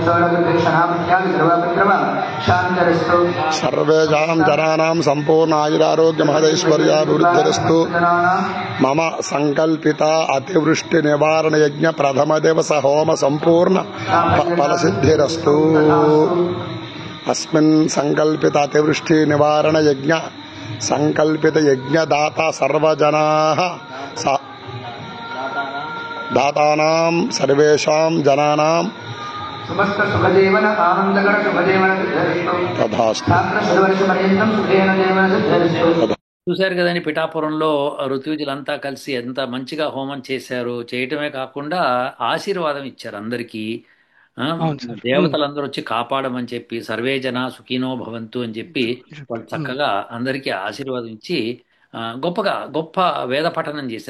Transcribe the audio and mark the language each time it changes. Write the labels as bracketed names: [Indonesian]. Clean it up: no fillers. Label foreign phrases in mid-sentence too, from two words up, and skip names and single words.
[Sanskrit] सर्वेषां जनानां सम्पूर्ण आयुरारोग्य महदैश्वर्याभिवृद्धिरस्तु मम संकल्पिता अतिवृष्टि निवारण यज्ञ प्रथम दिवस होम संपूर्ण फलसिद्धिरस्तु अस्मिन् संकल्पित अतिवृष्टि निवारण यज्ञ संकल्पित यज्ञदाता सर्वजनाः दातानां सर्वेषां जनानां समस्त शुभजीवन आनंदकर शुभजीवन तथास्तु [Telugu] చూశారు కదండి, పిఠాపురంలో ఋత్విజులంతా కలిసి ఎంత మంచిగా హోమం చేశారు. చేయటమే కాకుండా ఆశీర్వాదం ఇచ్చారు అందరికీ. దేవతలందరూ వచ్చి కాపాడమని చెప్పి, [Sanskrit] సర్వే జన సుఖీనో భవంతు [Telugu] అని చెప్పి వాళ్ళు చక్కగా అందరికీ ఆశీర్వాదం ఇచ్చి గొప్పగా గొప్ప వేద పఠనం చేశారు.